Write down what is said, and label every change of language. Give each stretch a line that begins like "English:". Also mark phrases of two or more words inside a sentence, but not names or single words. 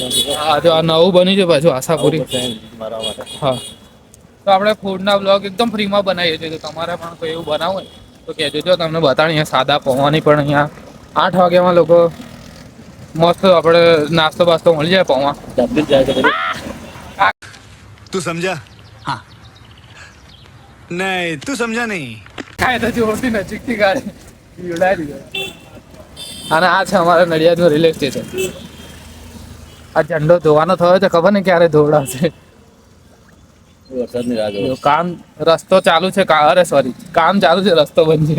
Gujarati: હા જો આ નવું બન્યું છે પાછું આશાપુરી. મારા માટે હા તો આપણે ફૂડના બ્લોગ એકદમ ફ્રીમાં બનાવીએ છીએ. તો તમારે પણ કોઈ એવું બનાવવું હોય તો કહેજો. જો તમને બતાવીએ અહીંયા સાદા પૌવાની પણ અહીંયા 8 વાગ્યામાં લોકો મસ્ત આપણે નાસ્તો બાસ્તો મળી જાય પૌવા. જાતે જ જાય છે બધું.
Hindi: तू समझा हाँ नहीं तू समझा नहीं
Gujarati: કાંઈ તો જોરથી નજીકથી ગાડી ઉડાડી દીધો. અને આ છે અમારા નડિયાદનું રેલવે સ્ટેશન. આ ઝંડો ધોવાનો થયો છે, ખબર ને ક્યારે ધોવડાવશે. વરસાદની રાહ જો જોઉં. કામ રસ્તો ચાલુ છે. અરે સોરી, કામ ચાલુ છે, રસ્તો બંધ છે.